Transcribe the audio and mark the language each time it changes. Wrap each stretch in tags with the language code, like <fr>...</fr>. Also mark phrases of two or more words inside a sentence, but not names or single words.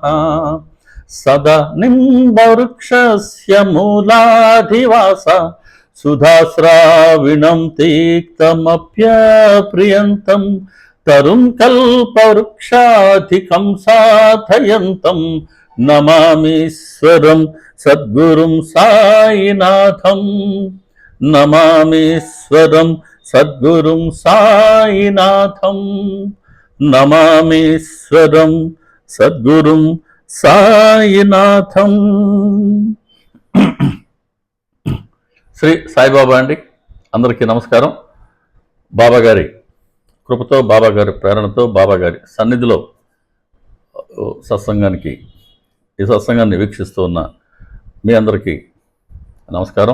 <sa>सदा निम्बवृक्षस्य मूलाधिवास सुधाश्राविणं तीक्तमप्यप्रियन्तं तरुं कल्पवृक्षाधिकं साधयन्तं नमामीश्वरं सद्गुरुं साईनाथं। नमामीश्वरं सद्गुरुं साईनाथं। नमामीश्वरं सद्गुरुं సాయినాథం।</sa> <te>శ్రీ సాయిబాబా అండి, అందరికీ నమస్కారం. బాబా గారి కృపతో, బాబా గారి ప్రేరణతో, బాబా గారి సన్నిధిలో ఈ సత్సంగాన్ని వీక్షిస్తూ ఉన్న మీ అందరికీ నమస్కారం.</te>